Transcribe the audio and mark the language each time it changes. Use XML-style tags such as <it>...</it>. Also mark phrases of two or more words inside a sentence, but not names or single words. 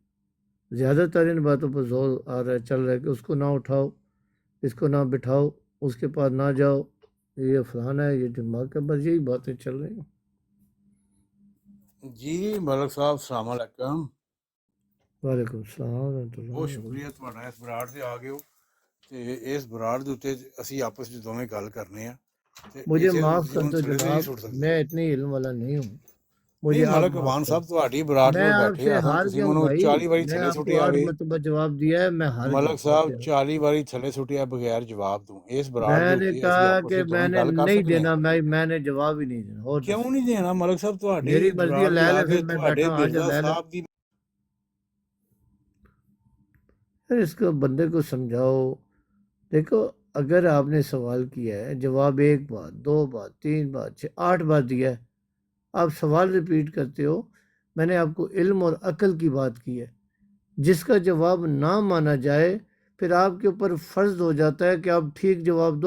<ur>زیادہ تر ان باتوں پر زور آ رہا ہے، چل رہا ہے کہ اس کو نہ اٹھاؤ، اس کو نہ بٹھاؤ، اس کے پاس نہ جاؤ، یہ فلانا ہے، یہ دماغ کا، بس یہی باتیں چل رہی ہیں. جی ملک صاحب</ur> <ar>السلام علیکم. وعلیکم السلام ورحمۃ</ar> <ur>بہت اللہ.</ur> <pa>شکریہ ਤੁਹਾਡਾ ਇਸ ਬਰਾੜ ਤੇ ਆ ਗਏ ਹੋ ਤੇ ਇਸ ਬਰਾੜ ਦੇ ਉੱਤੇ ਅਸੀਂ ਆਪਸ ਵਿੱਚ ਦੋਵੇਂ ਗੱਲ ਕਰਨੇ ਆ ਤੇ</pa> <ur>مجھے</ur> <pa>ਇਸੇ</pa> <ur>معاف</ur> <pa>ਤੁਸੀਂ</pa> <ur>کر</ur> <pa>ਹੁਣ</pa> <ur>دو ਥੱਲੇ تو نہیں جناب،</ur> <pa>ਸੁੱਟ ਸਕਦੇ.</pa> <ur>میں اتنی علم والا نہیں ہوں،</ur> <pa>ਨਹੀਂ</pa> <ur>مجھے آپ</ur> <pa>ਮਲਕ</pa> <ur>معاف</ur> <pa>ਵਾਨ</pa> <ur>کر</ur> <pa>ਸਾਹਿਬ</pa> <ur>دو.</ur> <pa>ਤੁਹਾਡੀ ਬਰਾੜ</pa> <ur>میں</ur> <pa>ਤੇ</pa> <ur>آپ</ur> <pa>ਬੈਠੇ</pa> <ur>سے</ur> <pa>ਆ</pa> <ur>ہار</ur> <pa>ਤੁਸੀਂ</pa> <ur>گیا ہوں</ur> <pa>ਮੈਨੂੰ</pa> <ur>بھائی،</ur> <pa>40 ਵਾਰੀ</pa> <ur>میں</ur> <pa>ਥੱਲੇ</pa> <ur>آپ کو</ur> <pa>ਸੁੱਟਿਆ</pa> <ur>8</ur> <pa>ਵੇ.</pa> <ur>مرتبہ جواب دیا ہے، میں ہار گیا</ur> <pa>ਮਲਕ</pa> <ur>ہوں آپ</ur> <pa>ਸਾਹਿਬ</pa> <ur>سے.</ur> <pa>40 ਵਾਰੀ ਥੱਲੇ ਸੁੱਟਿਆ بغیر ਜਵਾਬ ਦੂੰ. ਇਸ ਬਰਾੜ</pa> <ur>میں</ur> <pa>ਦੇ</pa> <ur>نے</ur> <pa>ਉੱਤੇ ਅਸੀਂ</pa> <ur>کہا</ur> <pa>ਆਪਸ</pa> <ur>کہ</ur> <pa>ਵਿੱਚ</pa> <ur>میں</ur> <pa>ਦੋਵੇਂ</pa> <ur>نے</ur> <pa>ਗੱਲ ਕਰ</pa> <ur>نہیں</ur> <pa>ਸਕਨੇ</pa> <ur>دینا،</ur> <pa>ਆ.</pa> <ur>میں نے جواب ہی نہیں دینا. اور</ur> <pa>ਕਿਉਂ دسو، ਨਹੀਂ ਦੇਣਾ ਮਲਕ ਸਾਹਿਬ؟ ਤੁਹਾਡੇ</pa> <ur>میری مرضی ہے،</ur> <pa>ਬਰਾੜ ਤੇ</pa> <ur>لے</ur> <pa>ਆ</pa> <ur>لے،</ur> <pa>ਕੇ</pa> <ur>پھر میں</ur> <pa>ਤੁਹਾਡੇ</pa> <ur>بیٹھا ہوں، آ جا</ur> <pa>ਮਿਰਜ਼ਾ</pa> <ur>لے لے.</ur> <pa>ਸਾਹਿਬ ਦੀ</pa> <ur>پھر اس کو بندے کو سمجھاؤ. دیکھو، اگر آپ نے سوال کیا ہے، جواب 1 بار 2 بار 3 بار 8 بار دیا ہے، آپ سوال ریپیٹ کرتے ہو. میں نے آپ کو علم اور عقل کی بات کی ہے. جس کا جواب نہ مانا جائے، پھر آپ کے اوپر فرض ہو جاتا ہے کہ آپ ٹھیک جواب دو.</ur>